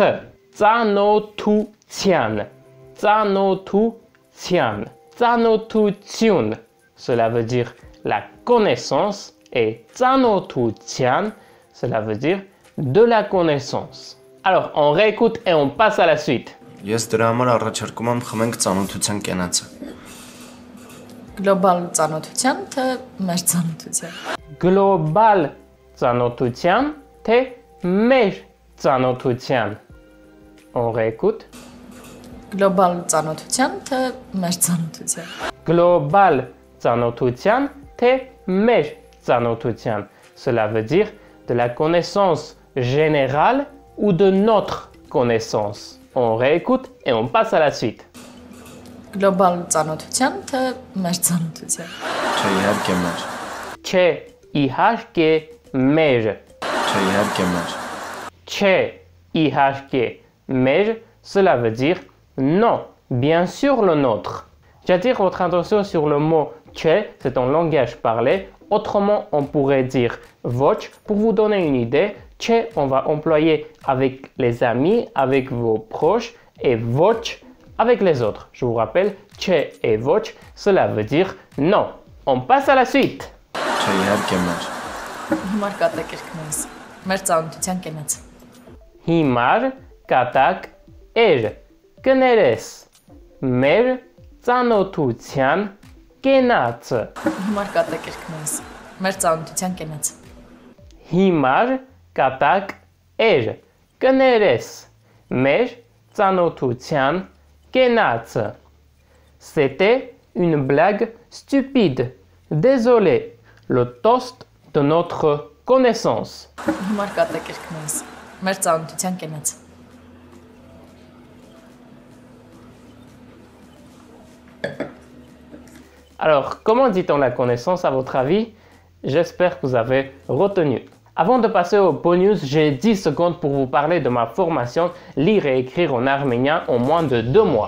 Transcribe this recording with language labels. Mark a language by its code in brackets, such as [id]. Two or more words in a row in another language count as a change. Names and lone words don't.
[hy] Tsanotoutian. Tsanotoutian. Tsanotoutian. [fr] Cela veut dire la connaissance et Tsanotoutian, cela veut dire de la connaissance. Alors, on réécoute et on passe à la suite. [hy] Ես դրա համար առաջարկում եմ խմենք ծանոթության կենացը։ Գլոբալ ծանոթության, թե մեր ծանոթության։ global ծանոթության, թե մեր ծանոթության։ [fr] On réécoute. [hy] Գլոբալ ծանոթության, թե մեր ծանոթության։ Global ծանոթության, թե մեր ծանոթության. [fr] Cela veut dire de la connaissance générale ou de notre connaissance. On réécoute et on passe à la suite. [hy] Գլոբալ ծանոթության, թե մեր ծանոթության։ Չէ, իհարկե մեր։ Չէ, իհարկե մեր։ Չէ, իհարկե մեր։ Չէ, իհարկե մեր, [fr] cela veut dire non, bien sûr le nôtre. J'attire votre attention sur le mot չէ, c'est un langage parlé. Autrement, on pourrait dire voch. Pour vous donner une idée, չէ, on va employer avec les amis, avec vos proches, et voch avec les autres. Je vous rappelle, չէ et voch, cela veut dire non. On passe à la suite. [hy] Չէ, իհարկե մեր։ Հիմար կատակերքներս։ Մեր ծանոթության կենաց։ Հիմար կատակ էր կներես մեր ծանոթության կենացը։ Հիմար կատակերքներս։ Մեր ծանոթության կենաց։ Հիմար կատակ էր կներես մեր ծանոթության կենացը։ [fr] C'était une blague stupide. Désolé, le toast de notre connaissance. [hy] Հիմար կատակերքներս։ Մեր ծանոթության կենաց։ [fr] Alors, comment dit-on la connaissance à votre avis? J'espère que vous avez retenu. Avant de passer au bonus, j'ai 10 secondes pour vous parler de ma formation Lire et écrire en arménien en moins de 2 mois.